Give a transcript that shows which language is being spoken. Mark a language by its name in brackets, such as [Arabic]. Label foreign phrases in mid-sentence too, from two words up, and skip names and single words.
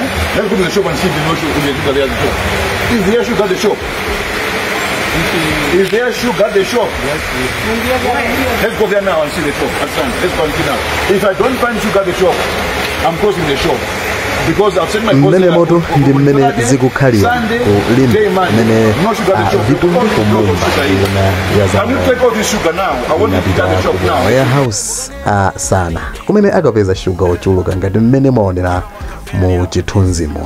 [English] Let's go to the shop and see if there's no sugar. Is there sugar at the shop? Is there sugar at the shop? Yes. Let's go there now and see the shop. Let's go and see now. If I don't find sugar at the shop, I'm closing the shop. Because I've sent my [Nyanja] mmene moto ndi mmene zikukhalira ku Limbe mmene Vitumbiko Mumba ya zamalonda warehouse a Sana kumene akapeza sugar ochuluka ngati mmene mwaonera mu chithunzimo.